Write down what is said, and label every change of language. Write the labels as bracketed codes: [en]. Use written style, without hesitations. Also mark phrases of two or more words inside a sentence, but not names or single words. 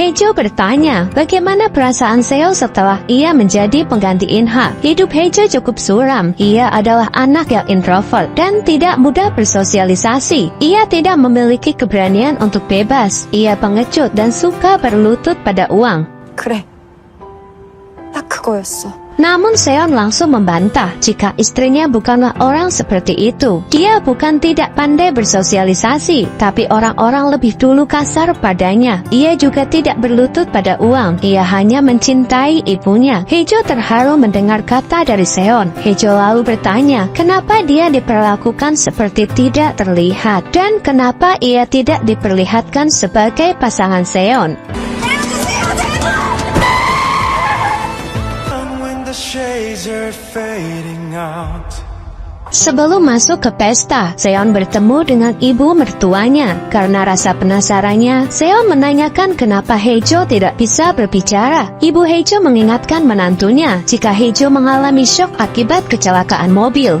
[id] Haejo bertanya, bagaimana perasaan Seon setelah ia menjadi pengganti In-ha? Hidup Haejo cukup suram. Ia adalah anak yang introvert dan tidak mudah bersosialisasi. Ia tidak memiliki keberanian untuk bebas. Ia pengecut dan suka berlutut pada uang. [ko] 그래. 딱 그거였어. [id] Namun Seon langsung membantah jika istrinya bukanlah orang seperti itu. Dia bukan tidak pandai bersosialisasi, tapi orang-orang lebih dulu kasar padanya. Ia juga tidak berlutut pada uang. Ia hanya mencintai ibunya. Haejo terharu mendengar kata dari Seon. Haejo lalu bertanya, kenapa dia diperlakukan seperti tidak terlihat, dan kenapa ia tidak diperlihatkan sebagai pasangan Seon. [en] The shades are fading out. [id] Sebelum masuk ke pesta, Seon bertemu dengan ibu mertuanya. Karena rasa penasarannya, Seon menanyakan kenapa Haejo tidak bisa berbicara. Ibu Haejo mengingatkan menantunya jika Haejo mengalami syok akibat kecelakaan mobil.